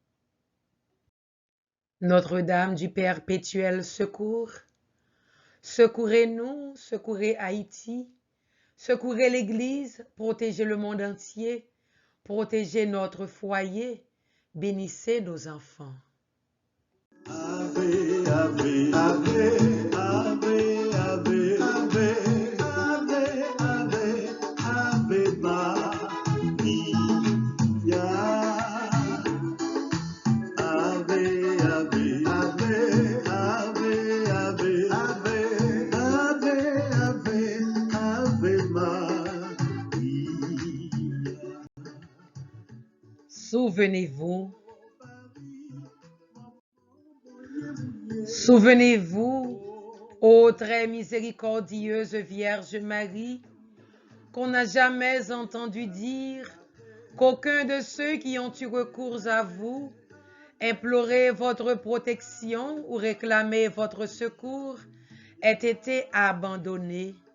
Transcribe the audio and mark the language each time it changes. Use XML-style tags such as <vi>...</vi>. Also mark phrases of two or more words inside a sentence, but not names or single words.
<fr>Notre-Dame du perpétuel secours, secourez-nous, secourez Haïti, secourez l'Église, protégez le monde entier, protégez notre foyer, bénissez nos enfants.</fr> <la>Ave, ave, ave, ave, ave, ave, ave, ave, ave Maria. Ave, ave, ave, ave, ave, ave, ave, ave, ave Maria.</la> <fr>Souvenez-vous, souvenez-vous, ô très miséricordieuse Vierge Marie, qu'on n'a jamais entendu dire qu'aucun de ceux qui ont eu recours à vous, imploré votre protection ou réclamé votre secours, ait été abandonné.</fr>